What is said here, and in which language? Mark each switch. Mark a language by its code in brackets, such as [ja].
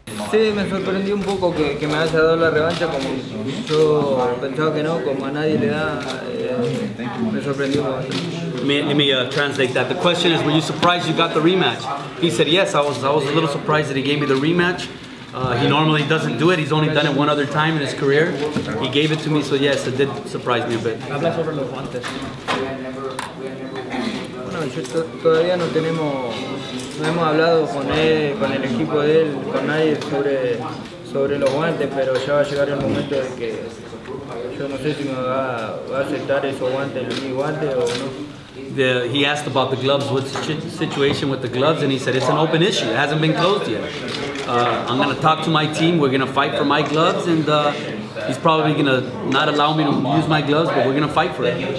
[es] Sí, me sorprendió un poco que me haya dado la revancha, como yo pensaba que no, como a nadie le da, me sorprendió bastante. [en] Let me translate that. The question is, were you surprised you got the rematch? He said, yes, I was a little surprised that he gave me the rematch. He normally doesn't do it. He's only done it one other time in his career. He gave it to me, so yes, it did surprise me a bit. [es] Habla sobre los guantes. Bueno, todavía no hemos hablado con él, con el equipo de él, con nadie sobre los guantes, pero ya va a llegar el momento de que yo no sé si me va a aceptar esos guantes, mi guante o no. [en] He asked about the gloves, what's the situation with the gloves, and he said it's an open issue. It hasn't been closed yet. I'm going to talk to my team. We're going to fight for my gloves, and he's probably going to not allow me to use my gloves, but we're going to fight for it.